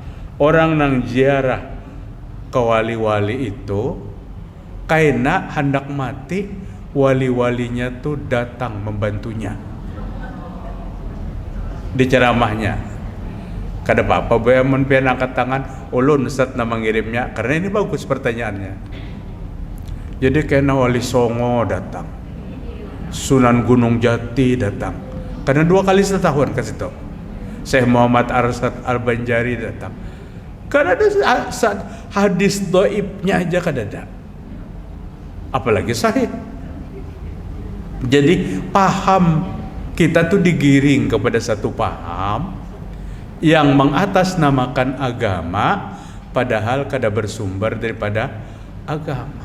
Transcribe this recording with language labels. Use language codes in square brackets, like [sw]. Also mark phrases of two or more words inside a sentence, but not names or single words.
[bjn] Orang nang ziarah ke wali-wali itu, kaina hendak mati, wali-walinya tuh datang membantunya. Di ceramahnya, kada apa-apa boya mun pian angkat tangan, ulun Ustaz na mengirimnya, karena ini bagus pertanyaannya. Jadi kena wali Songo datang, Sunan Gunung Jati datang, karena 2 kali setahun ke situ. Syekh Muhammad Arsyad Al-Banjari datang. Karena ada hadis dhaifnya aja kada ada, apalagi sahih. Jadi paham kita tuh digiring kepada satu paham yang mengatasnamakan agama, padahal kada bersumber daripada agama.